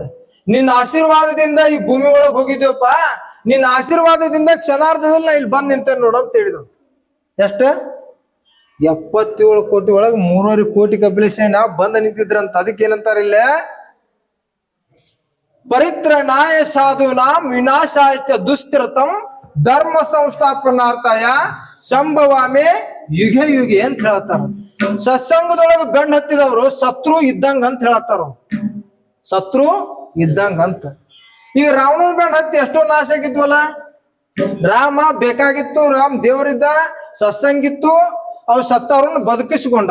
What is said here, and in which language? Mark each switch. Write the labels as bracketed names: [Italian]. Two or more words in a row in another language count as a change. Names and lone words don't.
[Kannada] ನಿನ್ನ ಆಶೀರ್ವಾದದಿಂದ ಈ ಭೂಮಿ ಒಳಗ್ ಹೋಗಿದ್ವಪ್ಪ, ನಿನ್ನ ಆಶೀರ್ವಾದದಿಂದ ಕ್ಷಣಾರ್ಧದಲ್ಲಿ ನಾ ಇಲ್ಲಿ ಬಂದ್ ನಿಂತೇನೆ ನೋಡು ಅಂತ ಹೇಳಿದಂತ. ಎಷ್ಟ? 77 ಕೋಟಿ ಒಳಗೆ 3.5 ಕೋಟಿ ಕಪಿಲ ಸೈನ್ಯ ಬಂದ ನಿಂತಿದ್ರಂತ. ಅದಕ್ಕೆ ಏನಂತಾರ ಇಲ್ಲ, [Sanskrit] ಪರಿತ್ರನಾಯ ಸಾಧುನಾಂ ವಿನಾಶಾಯ ಚ ದುಷ್ಕೃತಂ ಧರ್ಮ ಸಂಸ್ಥಾಪನಾರ್ಥಾಯ ಸಂಭವಾಮೆ ಯುಗೆ ಯುಗೆ [Kannada] ಅಂತ ಹೇಳತ್ತಾರ. ಸತ್ಸಂಗದೊಳಗೆ ಬೆಣ್ಣ ಹತ್ತಿದವರು ಶತ್ರು ಇದ್ದಂಗ ಅಂತ ಹೇಳತ್ತಾರ. ಶತ್ರು ಇದ್ದಂಗ ಅಂತ. ಈಗ ರಾವಣನ ಬೆಣ್ಣ ಹತ್ತಿ ಎಷ್ಟೋ ನಾಶ ಆಗಿದ್ವಲ್ಲ. ರಾಮ ಬೇಕಾಗಿತ್ತು, ರಾಮ್ ದೇವರಿದ್ದ, ಸತ್ಸಂಗಿತ್ತು, ಅವ್ ಸತ್ತವ್ರನ್ನ ಬದುಕಿಸ್ಕೊಂಡ.